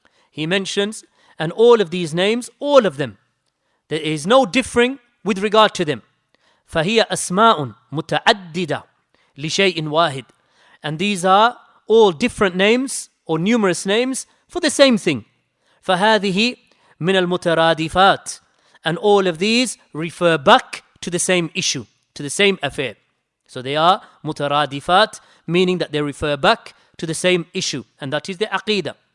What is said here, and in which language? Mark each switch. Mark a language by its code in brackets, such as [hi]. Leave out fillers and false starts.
[en] He mentions, and all of these names, all of them, there is no differing with regard to them. [ar] فَهِيَ أَسْمَاءٌ مُتَعَدِّدَةٌ لِشَيْءٍ وَاحِدٍ. [en] And these are all different names or numerous names for the same thing. [ar] فَهَذِهِ مِنَ الْمُتَرَادِفَاتِ. [en] And all of these refer back to the same issue, to the same affair. So they are mutaradifat, meaning that they refer back to the same issue, and that is the Aqeedah.